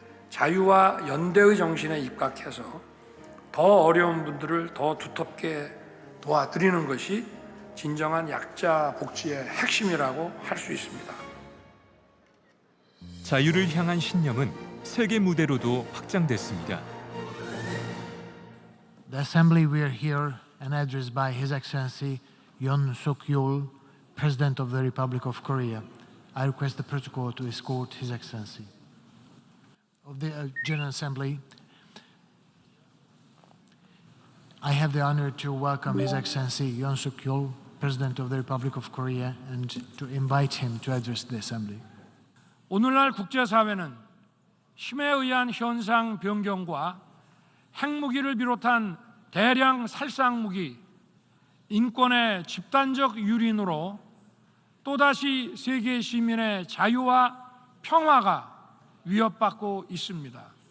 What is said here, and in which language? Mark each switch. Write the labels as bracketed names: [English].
[Korean] 자유와 연대의 정신에 입각해서 더 어려운 분들을 더 두텁게 도와드리는 것이 진정한 약자 복지의 핵심이라고 할 수 있습니다. 자유를 향한 신념은 세계 무대로도 확장됐습니다. [English] The assembly we are here and addressed by His Excellency Yoon Suk-yeol, President of the Republic of Korea. I request the protocol to escort His Excellency. Of the General Assembly, I have the honor to welcome His Excellency Yoon Suk-yeol, President of the Republic of Korea, and to invite him to address the Assembly. [Korean] 오늘날 국제사회는 힘에 의한 현상 변경과 핵무기를 비롯한 대량 살상무기, 인권의 집단적 유린으로 또다시 세계 시민의 자유와 평화가 위협받고 있습니다.